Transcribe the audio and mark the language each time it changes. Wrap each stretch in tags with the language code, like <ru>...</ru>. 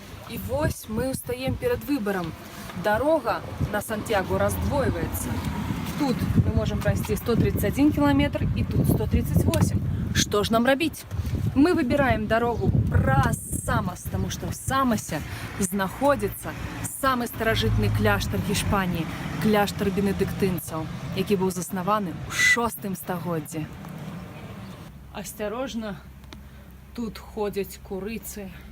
<be>І вось мы ўстаем перад выбарам.</be> <ru>Дарога на Сантьяго раздвоивается. Тут мы можем пройти 131 километр и тут 138.</ru> <be>Что ж нам рабіць?</be> <ru>Мы выбираем дорогу праз Самос, потому что в Самосе знаходится самый старажытны кляштар Гішпаніі,</ru> <be>кляштар бенедыктынцаў, які быў заснаваны ў 6 стагоддзі. Асцярожна, тут ходзяць курыцы.</be>